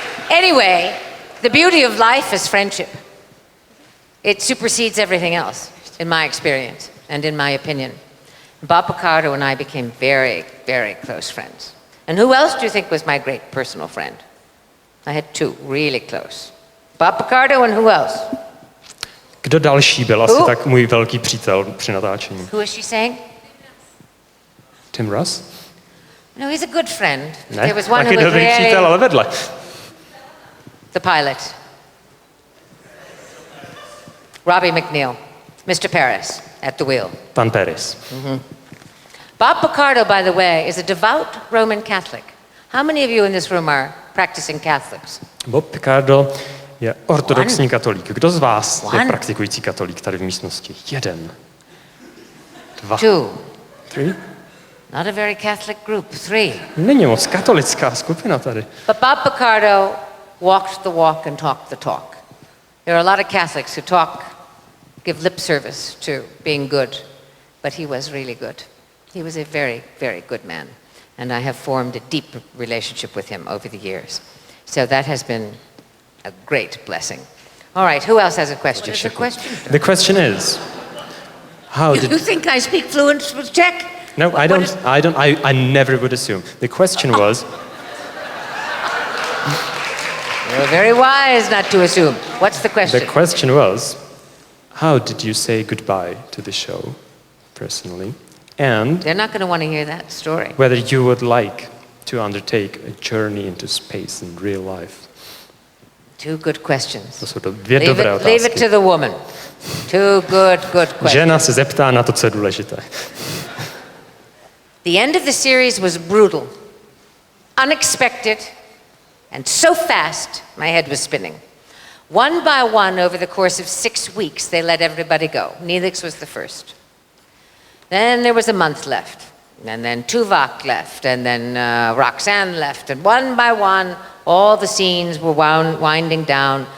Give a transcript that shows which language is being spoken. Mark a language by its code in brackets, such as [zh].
[en] Anyway, the beauty of life is friendship. It supersedes everything else, in my experience and in my opinion. Bob Picardo and I became very, very close friends. And who else do you think was my great personal friend? I had two really close. Bob Picardo and who else? [cs] Kdo další byl asi tak můj velký přítel při natáčení? [en] Who is she saying? Tim Russ? No, he's a good friend. [cs] Ne, [en] There was one [cs] taky [en] who was [cs] dobrý přítel, [en] really [cs] ale vedle. [en] the pilot. Robbie McNeil, Mr. Paris at the wheel. [cs] Pan Paris. [en] Bob Picardo, by the way, is a devout Roman Catholic. How many of you in this room are practicing Catholics? [cs] Bob Picardo je ortodoxní katolík. Kdo z vás je [en] One. [cs] praktikující katolík tady v místnosti? Jeden. Dva. [en] Two. Three? Not a very Catholic group. Three. [cs] Není moc katolická skupina tady. [en] But Bob Picardo walked the walk and talked the talk. There are a lot of Catholics who give lip service to being good, but he was really good. He was a very, very good man, and I have formed a deep relationship with him over the years. So that has been a great blessing. All right, who else has a question? What is the question? The question is, how did... You think I speak fluent Czech? No, I don't. I never would assume. The question was... You're very wise not to assume. What's the question? The question was, how did you say goodbye to the show, personally? And They're not going to want to hear that story. whether you would like to undertake a journey into space in real life. Two good questions. [cs] To jsou to dvě dobré otázky. [en] Leave it to the woman. Two good questions. [cs] Žena se zeptá na to, co je důležité. [en] The end of the series was brutal, unexpected, and so fast my head was spinning. One by one, over the course of 6 weeks, they let everybody go. Neelix was the first. Then there was a month left, and then Tuvok left, and then Roxanne left, and one by one, all the scenes were winding down.